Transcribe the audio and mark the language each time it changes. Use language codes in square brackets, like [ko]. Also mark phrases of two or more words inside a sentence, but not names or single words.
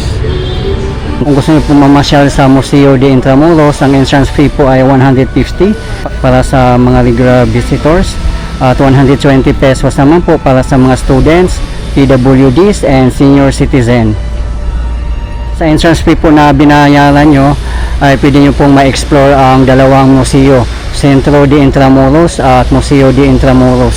[tl] Kung gusto niyo po mamasyal sa Museo de Intramuros, ang [en] entrance fee [tl] po ay 150 para sa mga [en] regular visitors [tl] at 120 pesos naman po para sa mga [en] students, PWDs and senior citizen. [tl] Sa [en] entrance fee [tl] po na binayaran nyo ay pwede nyo pong ma-explore ang dalawang museo, Centro de Intramuros at Museo de Intramuros.